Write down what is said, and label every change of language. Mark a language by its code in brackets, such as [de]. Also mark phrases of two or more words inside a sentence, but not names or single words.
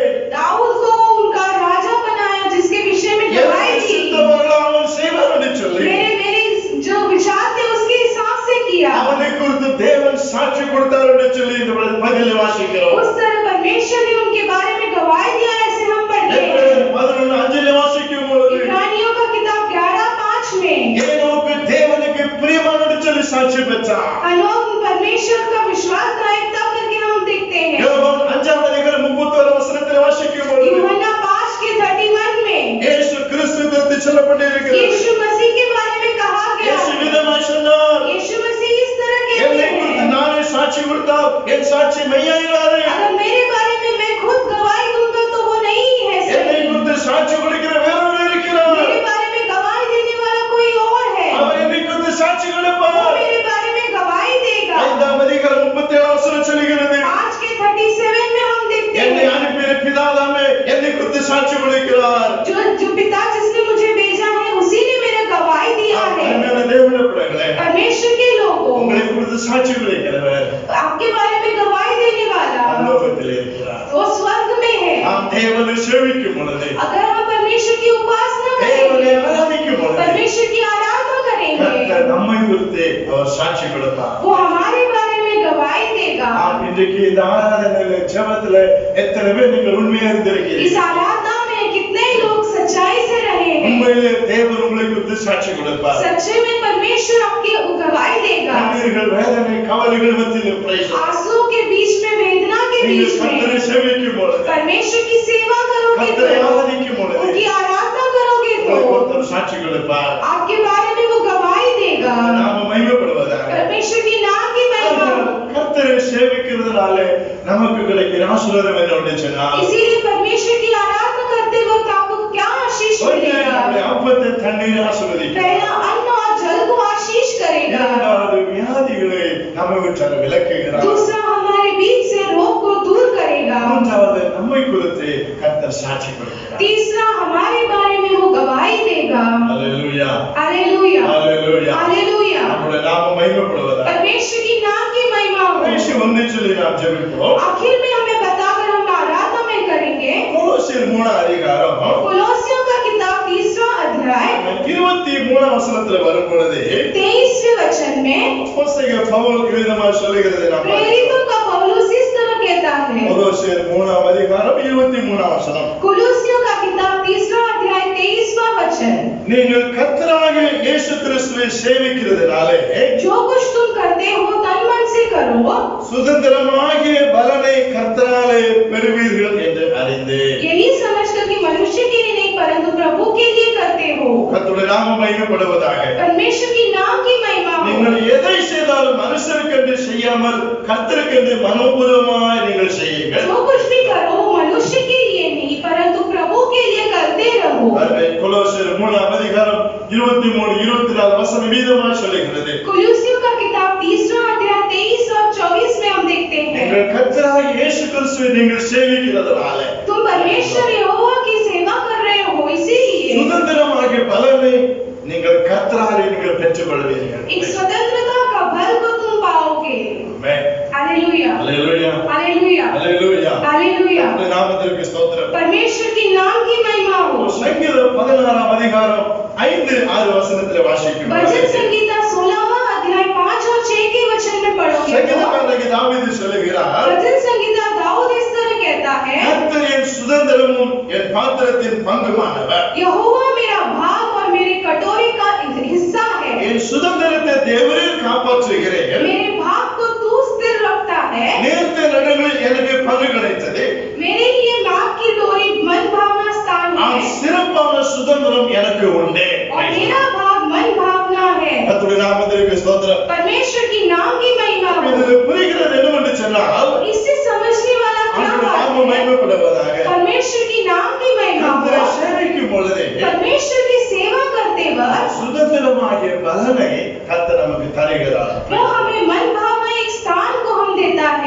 [hi] दाऊद को उनका राजा बनाया जिसके विषय में गवाही [ta] எனக்கு [hi] दी [ta] சித்தமானதை அவன் செய்வான் என்று சொல்லி [hi] मेरे जो विचार थे उसके हिसाब से किया [ta] அவனை குறித்து தேவன் சாட்சி கொடுத்தார் என்று சொல்லி இந்த பதிலில் வாசிக்கிறோம். [hi] उस तरह परमेश्वर ने उनके बारे में गवाही दिया ऐसे हम पढ़ते हैं [ta] 11:5 வாசிக்கும் பொழுது [hi] इब्रानियों का किताब 11:5 में [ta] ஏனோக்கு தேவனுக்கு பிரியமான என்று சொல்லி சாட்சி பெற்றார். [hi] हनोक परमेश्वर का विश्वास कायरता करके हम देखते हैं [ta] யோவான் 5:31 வாசிக்கும் பொழுது [hi] यूहन्ना 5:31 में [ta] இயேசு கிறிஸ்து குறித்து சொல்லப்பட்டிருக்கிறது. [hi] यीशु मसीह के बारे में कहा गया [ta] இயேசு விதமாய் சொன்னார், [hi] यीशु मसीह इस तरह कहते [ta] என்னை குறித்து [hi] हैं [ta] நானே சாட்சி கொடுத்தால் என் சாட்சி மெய்யாயிராது. [hi] अगर मेरे बारे में मैं खुद गवाही दूंगा तो वो नहीं है [ta] என்னை [hi] सही [ta] குறித்து சாட்சி கொடுக்கிற வேறொரு இருக்கிறார். [hi] मेरे बारे में गवाही देने वाला कोई और है [ta] அவர் என்னை குறித்து சாட்சி [hi] वो [ta] கொடுப்பார். [hi] मेरे बारे में गवाही देगा [ta] 5:37 சொல்கிறது, [hi] 5:37 में हम देखते [ta] என்னை [hi] हैं [ta] அனுப்பிய பிதாதாமே என்னை குறித்து சாட்சி கொடுக்கிறார். [hi] जो पिता जिसने मुझे भेजा है उसी ने मेरा गवाही दिया है [ta] அருமையான தேவனுடைய பிள்ளைகளே, [hi] परमेश्वर के लोगों [ta] உங்களை குறித்து சாட்சி கொடுக்கிறவர் [hi] आपके बारे में गवाही देने वाला [ta] பரலோகத்தில் இருக்கிறார். [hi] वो स्वर्ग में है [ta] நாம் தேவனை சேவிக்கும் பொழுது, [hi] अगर हम परमेश्वर की उपासना [ta] தேவனை [hi] करेंगे [ta] ஆராதிக்கும் பொழுது [hi] परमेश्वर की आराधना करेंगे [ta] கர்த்தர் நம்மை குறித்து அவர் சாட்சி கொடுப்பார். [hi] वो हमारे बारे में गवाही देगा [ta] நாம் இன்றைக்கு இந்த ஆராதனையில ஜெபத்துல எத்தனை பேர் நீங்கள் உண்மையா [hi] इस [ta] இருந்திருக்கிறீர்கள்? [hi] आराधना में कितने लोग सच्चाई से रहे हैं [ta] உண்மையிலே தேவன் உங்களை குறித்து சாட்சி கொடுப்பார். [hi] सच्चे में परमेश्वर आपकी गवाही देगा [ta] கண்ணீர்கள், வேதனை, கவலைகள் மத்தியில் [en] praise God. [hi] आंसुओं के बीच में वेदना के [ta] நீங்கள் [hi] बीच [ta] கர்த்தரை [hi] में [ta] சேவிக்கும் பொழுது, [hi] परमेश्वर की सेवा करोगे [ta] கர்த்தரை [hi] तो [ta] ஆராதிக்கும் பொழுது [hi] उनकी आराधना करोगे [ta] உங்களை [hi] तो [ta] ஒருத்தர் சாட்சி கொடுப்பார். [hi] आपके बारे में वो गवाही देगा [ta] நாம மகிமைப்படுவதாக. [hi] परमेश्वर की नाम की महिमा [ta] கர்த்தரை சேவிக்கிறதுனால நமக்கு கிடைக்கிற ஆசீர்வாதம் என்னன்னு சொன்னால், [hi] इसीलिए परमेश्वर की आराधना करते वक्त आपको क्या आशीष [ta] ஒன்று [hi] मिलेगा [ta] நம்முடைய அப்பத்தை தண்ணீரை ஆசீர்வதிக்கிறார். [hi] पहला अन्न और जल को आशीष करेगा [ta] இரண்டாவது வியாதிகளை நம்மை விட்டு விலக்குகிறார். [hi] दूसरा हमारे बीच से रोग को दूर करेगा [ta] மூன்றாவது நம்மை குறித்து கர்த்தர் சாட்சி கொடுக்கிறார். [hi] तीसरा हमारे बारे में वो गवाही देगा [ta] அல்லேலூயா, [hi] हालेलुया [ta] அல்லேலூயா. [hi] हालेलुया [ta] நம்முடைய நாமம் மகிமைப்படுவதாக. [hi] परमेश्वर की नाम की महिमा हो [ta] கடைசி ஒன்றை சொல்லி நாம் ஜெபிப்போம். [hi] आखिर में हमें बताकर हम आराधना में करेंगे [ta] கொலோசியர் 3:அதிகாரம் [hi] कोलोसियों का किताब 3वां अध्याय [ta] 23 வசனத்துல வரும் பொழுது [hi] 23वें वचन में [ta] அப்போஸ்தலர் பவுல் விதமாய் சொல்லுகிறது நாம் [hi] प्रेरितों का पौलुस इस तरह कहता है [ta] கொலோசியர் 3:அதிகாரம் 23 வசனம், [hi] कोलोसियों का किताब 3वां अध्याय 23वां वचन [ta] நீங்கள் கர்த்தராகிய இயேசு கிறிஸ்துவை சேவிக்கிறதுனாலே [hi] जो कुछ तुम करते हो तन मन से करो [ta] சுதந்திரமாகிய பலனை கர்த்தராலே பெறுவீர்கள் என்று அறிந்து [hi] यही समझकर कि मनुष्य के लिए नहीं परंतु प्रभु के लिए करते हो [ta] கர்த்தருடைய நாமம் மகிமைப்படுவதாக. [hi] परमेश्वर की नाम की महिमा हो [ta] நீங்கள் எதை செய்தாலும் மனுஷருக்கென்று செய்யாமல் கர்த்தருக்கென்று மனோபூர்வமாய் நீங்கள் செய்யுங்கள். [hi] जो कुछ भी करो मनुष्य के लिए नहीं परंतु प्रभु के लिए करते रहो [ta] கொலோசியர் 3:அதிகாரம் 23-24 வசனம் வீதமாய் சொல்லுகிறது. [hi] कोलोसियों का किताब 3वां अध्याय 23 और 24 में हम देखते हैं [ta] நீங்கள் கர்த்தராகிய இயேசு கிறிஸ்துவை நீங்கள் சேவிக்கிறதுனால [hi] तुम परमेश्वर यहोवा की सेवा कर रहे हो, इसीलिए [ta] சுதந்திரமாகிய பலனை நீங்கள் கர்த்தராலே நீங்கள் பெற்றுக்கொள்வீர்கள். [hi] एक स्वतंत्रता का फल को तुम पाओगे. [ta] ஆமென். [hi] हालेलुया हालेलुया हालेलुया हालेलुया हालेलुया. [ta] கர்த்தருடைய நாமத்திற்கு ஸ்தோத்திரம். [hi] परमेश्वर के नाम की महिमा हो. [ta] சங்கீதம் 16ஆம் அதிகாரம் 5-6 வசனத்திலே வாசிக்கிறோம். [hi] भजन संगीता 16वां अध्याय 5 और 6 के वचन में पढ़ोगे. [ta] சங்கீதக்காரனாகிய தாவீது சொல்லுகிறார், [hi] भजन संगीता दाऊद इस तरह कहता है, [ta] கர்த்தர் என் சுதந்திரமும் என் பாத்திரத்தின் பங்குமானவர். [hi] यहोवा मेरा भाग और मेरे कटोरे का हिस्सा है. [ta] என் சுதந்திரத்தை தேவரீர் காப்பாற்றுகிறேன். [hi] मेरे भाग को तू स्थिर रखता है. [ta] நேர்த்த நடுவில் எனக்கு பங்கு கிடைத்தது. [hi] मेरे लिए मार्ग की डोरी मन भावना स्थान है. [ta] சிறப்பான சுதந்திரம் எனக்கு உண்டு. [hi] और मेरा भाग मन भावना है. [ta] கர்த்தருடைய நாமத்திற்கு ஸ்தோத்திரம். [hi] परमेश्वर की नाम की महिमा हो. [ta] இதில் புரிகிறது என்னவென்று சொன்னால், [hi] इससे समझने वाला क्या [ta] அவருடைய [hi] बात [ta] நாமம் [hi] है? [ta] மகிமைப்படுவதாக. [hi] परमेश्वर की नाम की महिमा हो. [ta] கர்த்தரை சேவிக்கும் பொழுது [hi] परमेश्वर की सेवा करते वक्त [ta] சுதந்திரமாகிய பலனை கர்த்தர் நமக்கு தருகிறார். [hi] वो हमें मन भावना एक स्थान को हम देता है.